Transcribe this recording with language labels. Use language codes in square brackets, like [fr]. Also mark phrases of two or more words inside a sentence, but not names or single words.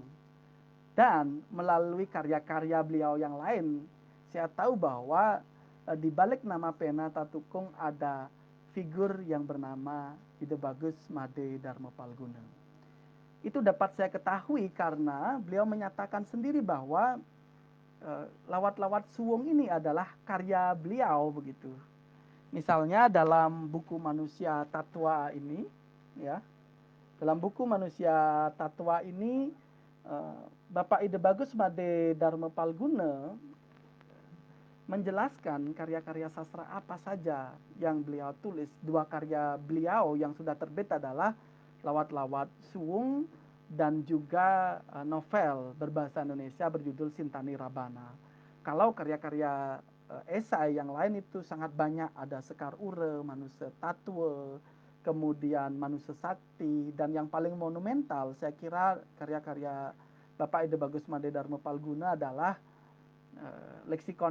[id] Dan melalui karya-karya beliau yang lain, saya tahu bahwa di balik nama pena tatukung ada figur yang bernama Ide Bagus Made Dharma Palguna. Itu dapat saya ketahui karena beliau menyatakan sendiri bahwa lawat-lawat suwung ini adalah karya beliau begitu. Misalnya dalam buku Manusia Tatwa ini, ya, dalam buku Manusia Tatwa ini Bapak Ide Bagus Made Dharma Palguna menjelaskan karya-karya sastra apa saja yang beliau tulis. Dua karya beliau yang sudah terbit adalah lawat-lawat suwung dan juga novel berbahasa Indonesia berjudul Sintani Rabana. Kalau karya-karya esai yang lain itu sangat banyak, ada Sekar Ure, Manusia Tatwe, kemudian Manusia Sakti, dan yang paling monumental saya kira karya-karya Bapak Ide Bagus Made Dharma Palguna adalah Leksikon